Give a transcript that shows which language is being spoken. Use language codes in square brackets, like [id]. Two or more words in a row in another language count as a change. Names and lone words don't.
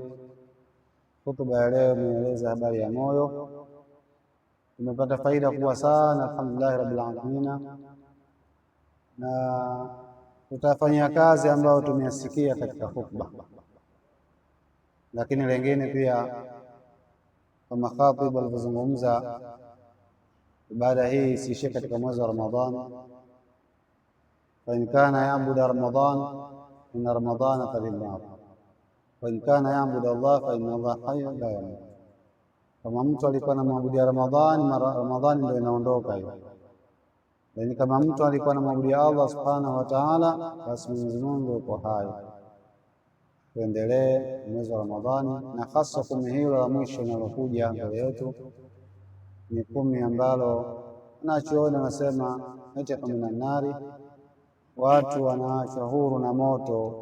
[sw] Hutuba ya leo imeeleza habari ya moyo, tumepata faida kubwa sana, [ar] الحمد لله رب العالمين, [sw] na tutafanyia kazi ambayo tumeyasikia katika hutuba. Lakini lengine pia kama khatib alivyozungumza, ibada hii isiishie katika mwezi wa Ramadhan. [ar] فإن كان يعبد رمضان إن رمضان قد إن وإن كان يعبد الله فإن الله حي لا يموت. [sw] Kama mtu alikuwa anamwabudia Ramadhani, Ramadhani ndio inaondoka hiyo. Lakini kama mtu alikuwa anamwabudia Allah [ar] سبحانه وتعالى, [sw] basi Mwenyezi Mungu yuko hai. Tuendelee mwezi wa Ramadhani, na hasa kumi hilo la mwisho linalokuja mbele yetu ni kumi ambalo nachoona nasema eti kama nari, watu wanaachwa huru na moto.